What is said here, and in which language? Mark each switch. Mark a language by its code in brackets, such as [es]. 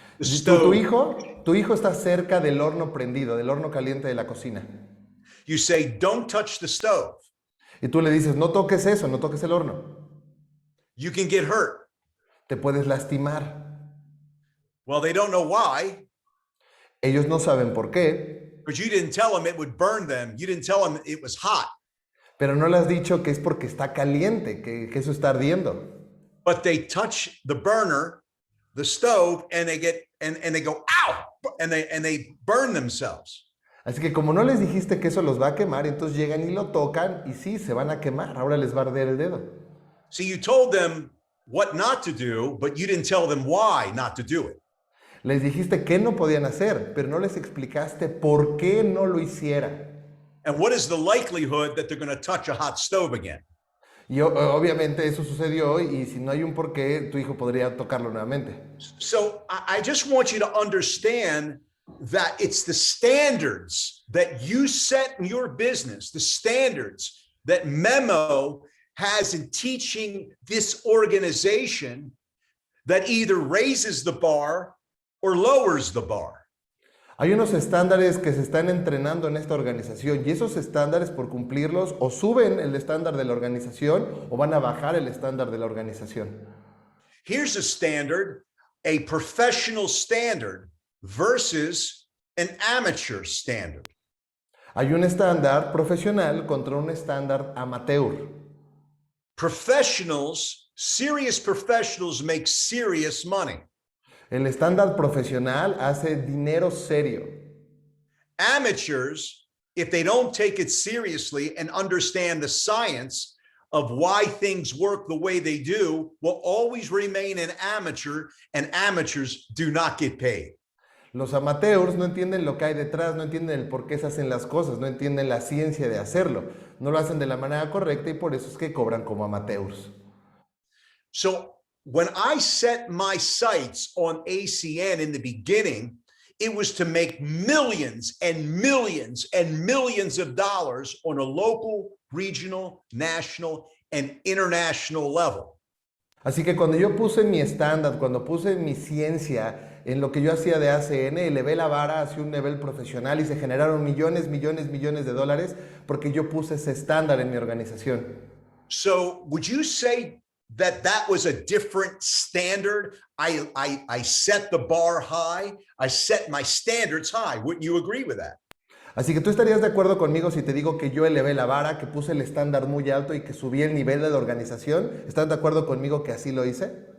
[en] The [es] Tu [en] stove. [es] hijo está cerca del horno prendido, del horno caliente de la cocina. [en] You say, don't touch the stove. [es] Y tú le dices, no toques eso, no toques el horno. [en] You can get hurt. [es] Te puedes lastimar. [en] Well, they don't know why, [es] Ellos no saben por qué, [en] because you didn't tell them it would burn them. You didn't tell them it was hot. [es] pero no le has dicho que es porque está caliente, que eso está ardiendo. [en] But they touch the burner, the stove, and they get and they go, ow, and they burn themselves. [es] Así que como no les dijiste que eso los va a quemar, entonces llegan y lo tocan y sí, se van a quemar. Ahora les va a arder el dedo. [en] See, you told them what not to do, but you didn't tell them why not to do it. [es] Les dijiste qué no podían hacer, pero no les explicaste por qué no lo hicieran. [en] And what is the likelihood that they're going to touch a hot stove again? [es] Y obviamente eso sucedió y si no hay un por qué, tu hijo podría tocarlo nuevamente. [en] So I just want you to understand that it's the standards that you set in your business, the standards that Memo has in teaching this organization that either raises the bar or lowers the bar. [es] Hay unos estándares que se están entrenando en esta organización y esos estándares por cumplirlos o suben el estándar de la organización o van a bajar el estándar de la organización. [en] Here's a standard, a professional standard versus an amateur standard. [es] Hay un estándar profesional contra un estándar amateur. [en] Professionals, serious professionals make serious money. [es] El estándar profesional hace dinero serio. [en] Amateurs, if they don't take it seriously and understand the science of why things work the way they do, will always remain an amateur, and amateurs do not get paid. [es] Los amateurs no entienden lo que hay detrás, no entienden el por qué se hacen las cosas, no entienden la ciencia de hacerlo. No lo hacen de la manera correcta y por eso es que cobran como amateurs. [en] So when I set my sights on ACN in the beginning, it was to make millions and millions and millions of dollars on a local, regional, national, and international level. [es] Así que cuando yo puse mi estándar, cuando puse mi ciencia en lo que yo hacía de ACN, elevé la vara hacia un nivel profesional y se generaron millones, millones, millones de dólares porque yo puse ese estándar en mi organización. [en] So would you say that that was a different standard? I set the bar high. I set my standards high. Wouldn't you agree with that? [es] Así que tú estarías de acuerdo conmigo si te digo que yo elevé la vara, que puse el estándar muy alto y que subí el nivel de la organización. ¿Estás de acuerdo conmigo que así lo hice?